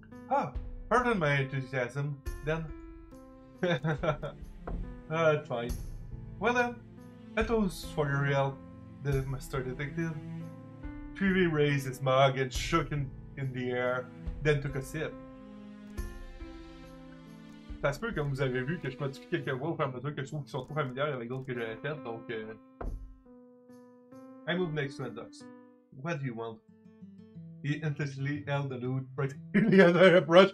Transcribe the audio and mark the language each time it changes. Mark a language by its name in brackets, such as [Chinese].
[English] Ah, pardon my enthusiasm, then. That's fine. Well then, a toast for your help, the Mr. Detective. Privé raised his mug and shook in the air, then took a sip. [French] Ça se peut, comme vous avez vu, que je modifie quelques voix au fur et à mesure que je trouve qu'ils sont trop familières avec d'autres que j'avais faites, donc I moved next to Endux. [English] What do you want? He implicitly held the loot practically as I approached.